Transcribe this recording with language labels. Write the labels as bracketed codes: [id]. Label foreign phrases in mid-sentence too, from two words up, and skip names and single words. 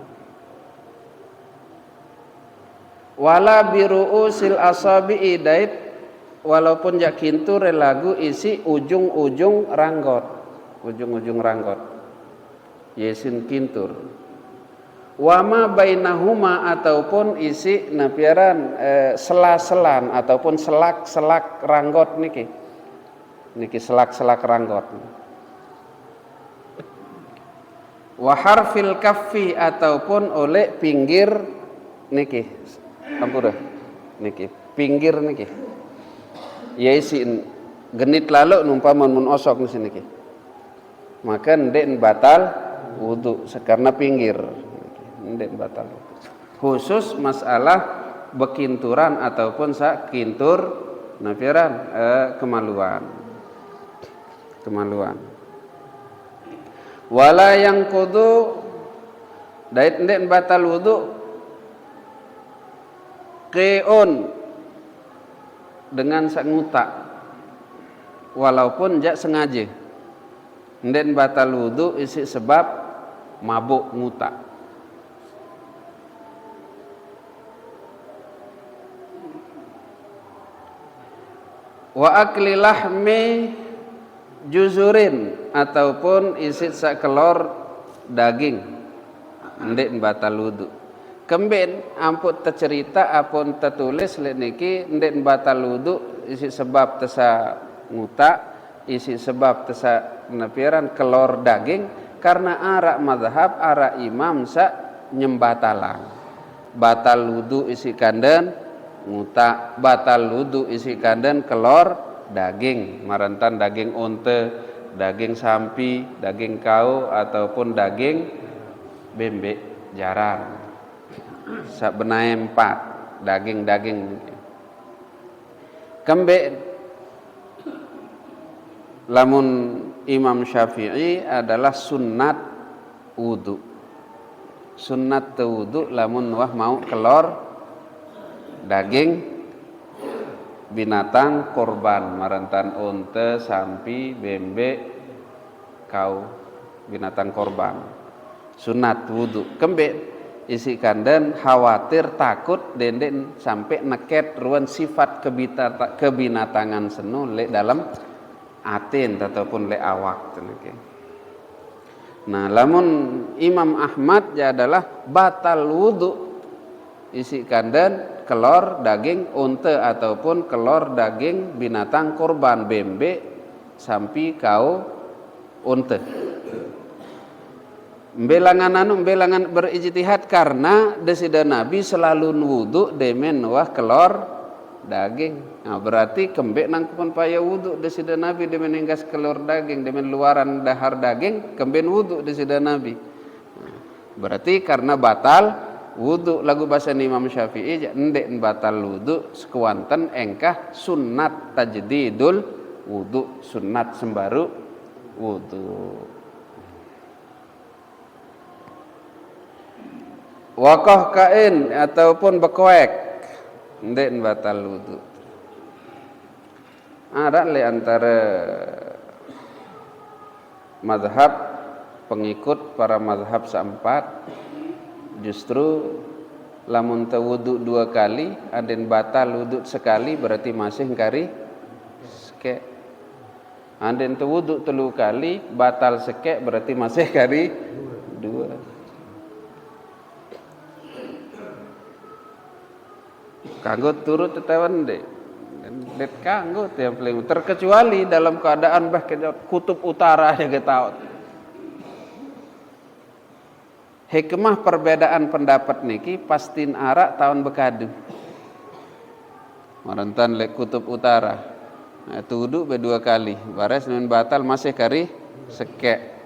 [ar] ولا برؤوس الأصابع [sas] dait walaupun jak kintu relagu isi ujung-ujung ranggot. Ujung-ujung ranggot. Yesin kintur. [ar] وما بينهما [sas] ataupun isi napiaran sela-selan ataupun selak-selak ranggot niki. Niki selak-selak ranggot. [ar] وحرف الكف [sas] ataupun oleh pinggir niki. Ampura. Niki, pinggir niki. Yaisin genit lalu numpaman mun osok niki. Maka ndek batal wudu karena pinggir. Ndek batal. Khusus masalah bekinturan ataupun sakintur nafiran kemaluan. Wala yang kudu dait ndek batal wudu keon dengan sak ngutak walaupun jak sengaja. Ndek batal wudu isi sebab mabuk ngutak. [ar] وأكل لحم جزور [sas] ataupun isi sakelor daging ndek batal wudu. Kemben ampun tercerita apun tertulis lek niki ndek batal wudu isi sebab tesa ngutak, isi sebab tesa napiran kelor daging karena arak mazhab arak imam sa nyembatalan. Batal wudu isi kanden ngutak, batal wudu isi kanden kelor daging, marantan daging unta, daging sampi, daging kau ataupun daging bembek jarang. Sabenai 4 daging-daging. Kembe lamun Imam Syafi'i adalah sunnat wudu. Sunnat wudu lamun wah mau kelor daging binatang korban marantan unta, sampi, bembek, kau binatang korban. Sunat wudu. Kembe isi kanden khawatir takut denden sampai neket ruan sifat kebinatangan senu le dalam atin ataupun le awak. Nah, lamun Imam Ahmad ya adalah batal wudu isi kanden kelor daging unta ataupun kelor daging binatang korban bembek, sampi, kau, unta. Belangan berijtihad karena desida Nabi selalu wudu demen wah kelor daging. Nah, berarti kembek nangkupun paya wudu desida Nabi demen enggas kelor daging, demen luaran dahar daging kemben wudu desida Nabi. Nah, berarti karena batal wudu lagu bahasa Imam Syafi'i ndek batal wudu sekuanten engkah sunnat [ar] تجديد الوضوء, [sas] sunnat sembaru wudu. Wakoh kain ataupun bekoek ndek batal wudu. Ada le antara mazhab pengikut para mazhab seempat justru lamun tawudu 2 kali aden batal wudu sekali berarti masih kari seke. Aden tawudu 3 kali batal seke berarti masih kari 2. kanggo turut tetawan deh. Let kanggo tiap paling terkecuali dalam keadaan kutub utara aja getaut. Hikmah perbedaan pendapat niki pastin arak tahun bekadu. Marantan lek kutub utara. Nah, tuduh berdua kali. Bares nun batal masih kari sekek.